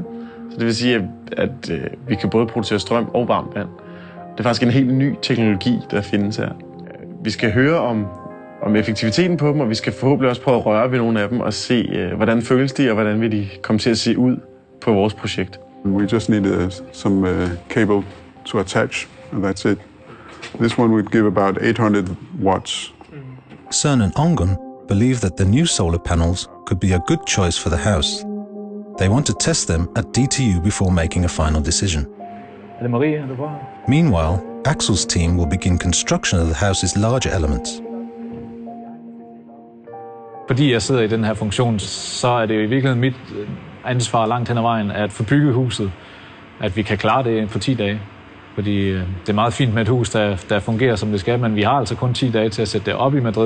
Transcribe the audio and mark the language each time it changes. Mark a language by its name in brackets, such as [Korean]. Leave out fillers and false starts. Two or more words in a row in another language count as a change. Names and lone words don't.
[Danish] Så det vil sige, at vi kan både producere strøm og varmt vand. Det er faktisk en helt ny teknologi, der findes her. Vi skal høre om effektiviteten på dem, og vi skal forhåbentlig også prøve at røre ved nogle af dem og se, hvordan føles de, og hvordan vil de komme til at se ud på vores projekt. [English] We just needed some cable to attach, and that's it. This one would give about 800 watts. CERN and Ongun believe that the new solar panels could be a good choice for the house. They want to test them at DTU before making a final decision. Meanwhile, Axel's team will begin construction of the house's larger elements. [Danish] Fordi jeg sidder i den her funktion, så er det jo i virkeligheden mit ansvar langt hen ad vejen at få bygget huset, at vi kan klare det på 10 dage. Fordi det er meget fint med et hus, der fungerer som det skal, men vi har altså kun 10 dage til at sætte det op i Madrid.